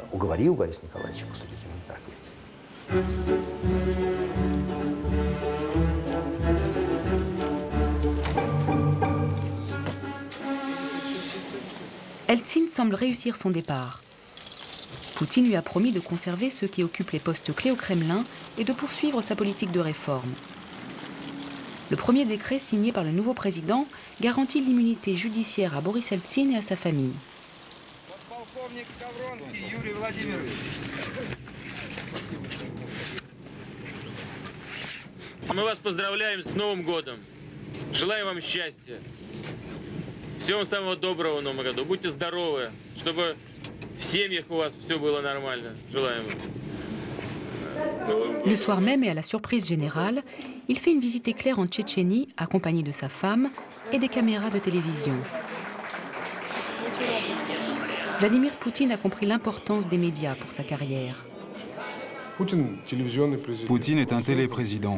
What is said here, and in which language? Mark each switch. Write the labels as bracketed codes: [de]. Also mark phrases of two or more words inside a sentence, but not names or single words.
[fr] Eltsine semble réussir son départ. Poutine lui a promis de conserver ceux qui occupent les postes clés au Kremlin et de poursuivre sa politique de réforme. Le premier décret signé par le nouveau président garantit l'immunité judiciaire à Boris Eltsine et à sa famille. [ru] Мы вас поздравляем с Новым годом. Желаем вам счастья. Всего вам самого доброго в Новом году. Будьте здоровы, чтобы в семьях у вас все было нормально. Желаем вам. [fr] Le soir même et à la surprise générale, il fait une visite éclair en Tchétchénie, accompagné de sa femme et des caméras de télévision. Vladimir Poutine a compris l'importance des médias pour sa carrière. Poutine est un téléprésident.